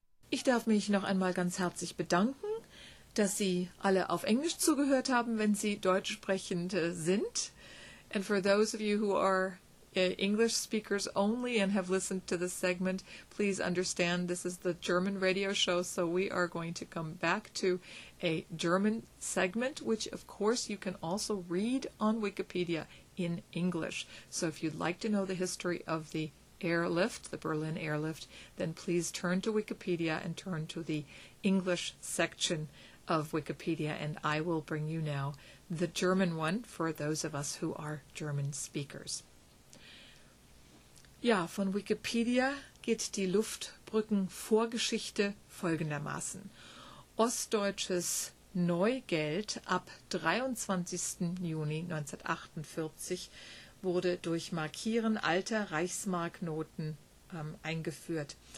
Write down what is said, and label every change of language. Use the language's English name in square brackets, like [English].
[German] Ich darf mich noch einmal ganz herzlich bedanken, dass Sie alle auf Englisch zugehört haben, wenn Sie Deutsch sprechend sind. [English] And for those of you who are English speakers only and have listened to this segment, please understand this is the German radio show, so we are going to come back to a German segment, which of course you can also read on Wikipedia in English. So if you'd like to know the history of the airlift, the Berlin airlift, then please turn to Wikipedia and turn to the English section of Wikipedia, and I will bring you now the German one for those of us who are German speakers. [German] Ja, von Wikipedia geht die Luftbrücken-Vorgeschichte folgendermaßen. Ostdeutsches Neugeld ab 23. Juni 1948 wurde durch Markieren alter Reichsmarknoten eingeführt.